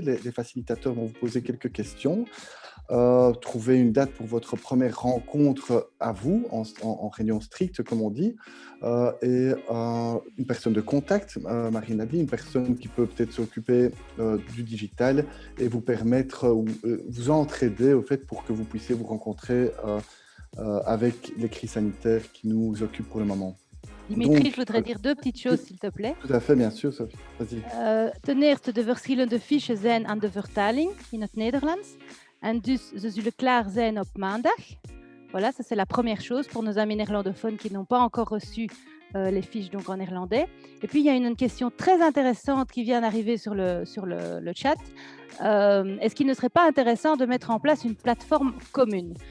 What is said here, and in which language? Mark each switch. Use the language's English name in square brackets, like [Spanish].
[French] Les facilitateurs vont vous poser quelques questions, trouver une date pour votre première rencontre à vous, en réunion stricte, comme on dit, et une personne de contact, Marine a dit, une personne qui peut peut-être s'occuper du digital et vous permettre, vous entraider au fait pour que vous puissiez vous rencontrer avec les crises sanitaires qui nous occupent pour le moment. Dimitri, je voudrais dire 2 petites choses, s'il te plaît. Tout à fait, bien sûr, Sophie. Vas-y. [Dutch] Ten eerste, de verschillende fiches zijn aan de vertaling in het Nederlands. En dus, ze zullen klaar zijn op maandag. [French] Voilà, ça c'est la première chose pour nos amis néerlandophones qui n'ont pas encore reçu les fiches donc en néerlandais. Et puis, il y a une question très intéressante qui vient d'arriver sur le chat. Est-ce qu'il ne serait pas intéressant de mettre en place une plateforme commune?